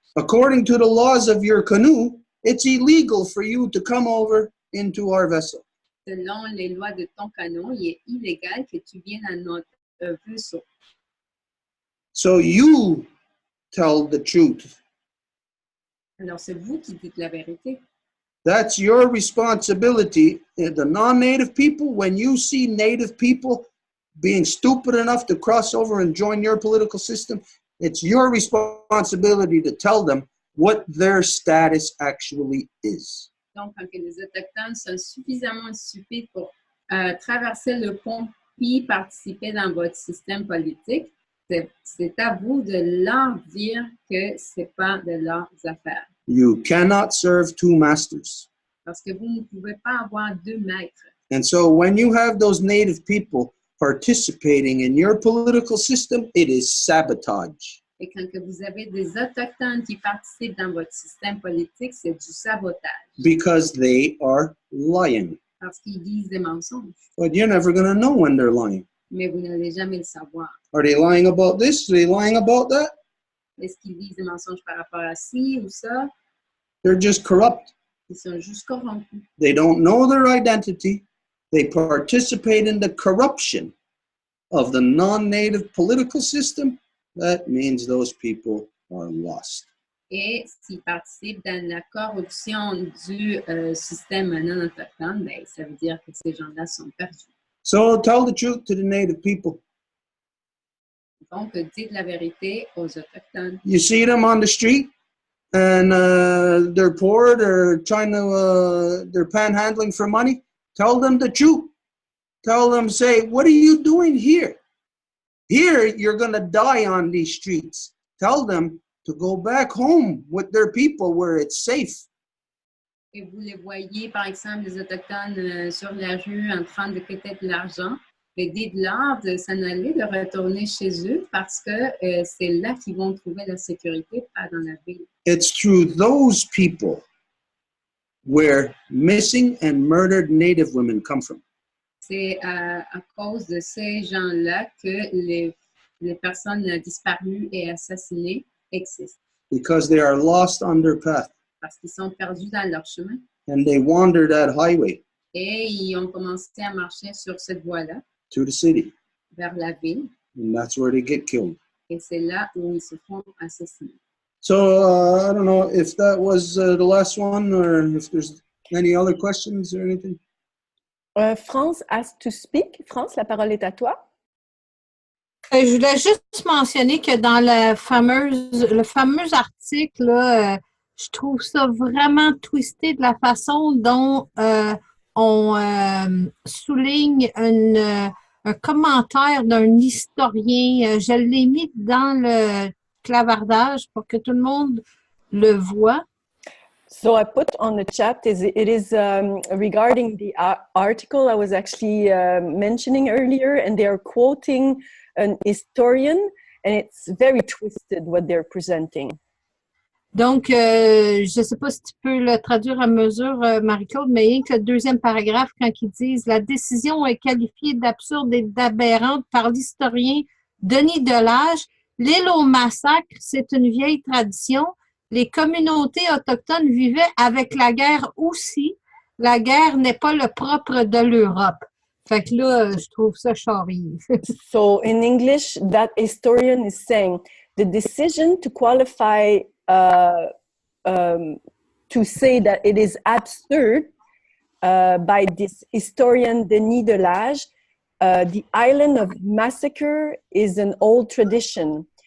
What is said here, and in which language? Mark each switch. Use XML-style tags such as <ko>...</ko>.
<en>According to the laws of your canoe, it's illegal for you to come over into our vessel.</en> <fr>Selon les lois de ton canot, il est illégal que tu viennes à notre vaisseau.</fr> <en>So you tell the truth.</en> <fr>Alors, c'est vous qui dites la vérité.</fr> <en>That's your responsibility. The non-native people, when you see native people being stupid enough to cross over and join your political system, it's your responsibility to tell them what their status actually is.</en> <fr>Donc, quand les Autochtones sont suffisamment stupides pour traverser le pont puis participer dans votre système politique, c'est à vous de leur dire que ce n'est pas de leurs affaires.</fr> <en>You cannot serve two masters.</en> <fr>Parce que vous ne pouvez pas avoir deux maîtres.</fr> <en>And so when you have those native people participating in your political system, it is sabotage.</en> <fr>Et quand que vous avez des Autochtones qui participent dans votre système politique, c'est du sabotage.</fr> <en>Because they are lying.</en> <fr>Parce qu'ils disent des mensonges.</fr> <en>But you're never going to know when they're lying.</en> <fr>mais vous n'allez jamais le savoir.</fr> <en>Are they lying about this? Are they lying about that?</en> <fr>Est-ce qu'ils disent des mensonges par rapport à ci ou ça?</fr> <en>They're just corrupt.</en> <fr>Ils sont juste corrompus.</fr> <en>They don't know their identity. They participate in the corruption of the non-native political system. That means those people are lost.</en> <fr>Et s'ils participent dans la corruption du système non autochtone, ben, ça veut dire que ces gens-là sont perdus.</fr> <en>So tell the truth to the native people.</en> <fr>Donc, dites la vérité aux autochtones.</fr> <en>You see them on the street and they're poor, they're trying to, they're panhandling for money. Tell them the truth. Tell them, say, what are you doing here? Here, you're going to die on these streets. Tell them to go back home with their people where it's safe.</en> <fr>Et vous les voyez, par exemple, les autochtones sur la rue en train de quêter de l'argent. Mais dites-leur de s'en aller, de retourner chez eux parce que c'est là qu'ils vont trouver la sécurité, pas dans la ville.</fr> <en>It's through those people where missing and murdered Native women come from.</en> <fr>C'est à cause de ces gens-là que les personnes disparues et assassinées existent.</fr> <en>Because they are lost on their path.</en> <fr>Parce qu'ils sont perdus dans leur chemin.</fr> <en>And they wander that highway.</en> <fr>Et ils ont commencé à marcher sur cette voie-là.</fr> <en>To the city.</en> <fr>Vers la ville.</fr> <en>And that's where they get killed.</en> <fr>Et c'est là où ils se font assassiner.</fr> <en>So I don't know if that was the last one or if there's any other questions or anything. France asked to speak.</en> <fr>France, la parole est à toi. Je voulais juste mentionner que dans le fameux article, là, je trouve ça vraiment twisté de la façon dont on souligne un commentaire d'un historien. Je l'ai mis dans le clavardage pour que tout le monde le voit.</fr> <en>So I put on the chat, it is regarding the article I was actually mentioning earlier, and they are quoting an historian, and it's very twisted what they're presenting.</en> <fr>Donc, je ne sais pas si tu peux le traduire à mesure, Marie-Claude, mais rien que le deuxième paragraphe, quand ils disent « La décision est qualifiée d'absurde et d'aberrante par l'historien Denis Delage. L'île au massacre, c'est une vieille tradition. Les communautés autochtones vivaient avec la guerre aussi. La guerre n'est pas le propre de l'Europe. » Fait que là, je trouve ça charrier.</fr> <en>So, in English, that historian is saying, the decision to qualify to say that it is absurd by this historian Denis Delage. The island of massacre is an old tradition.</en>